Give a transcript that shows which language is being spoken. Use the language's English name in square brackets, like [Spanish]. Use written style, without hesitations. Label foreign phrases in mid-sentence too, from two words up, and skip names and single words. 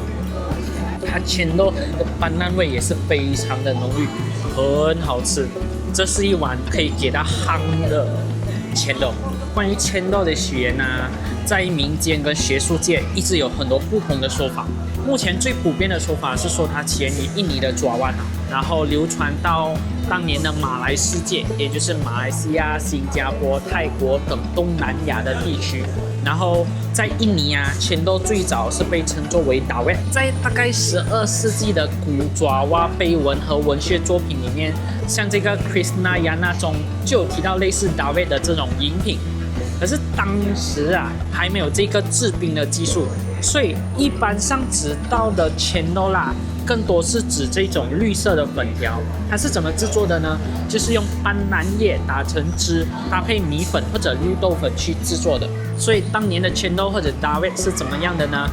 [Chinese] 它chendol的斑斕味也是非常的濃郁，很好吃。這是一碗可以給它夯的chendol。關於chendol的起源啊，在民間跟學術界一直有很多不同的說法。目前最普遍的說法是說它起源於印尼的爪哇島，然後流傳到當年的馬來世界，也就是馬來西亞、新加坡、泰國等東南亞的地區。然後在印尼啊chendol最早是被稱作為dawet。在大概12世紀的古爪哇碑文和文學作品裡面，像這個 Krishnayana 中就有提到類似dawet的這種飲品。可是當時啊還沒有這個制冰的技術，所以一般上知道的chendol啦，更多是指這種綠色的粉條。它是怎麼制作的呢？就是用斑斕葉打成汁，搭配米粉或者綠豆粉去制作的。所以當年的chendol或者dawet是怎麼樣的呢？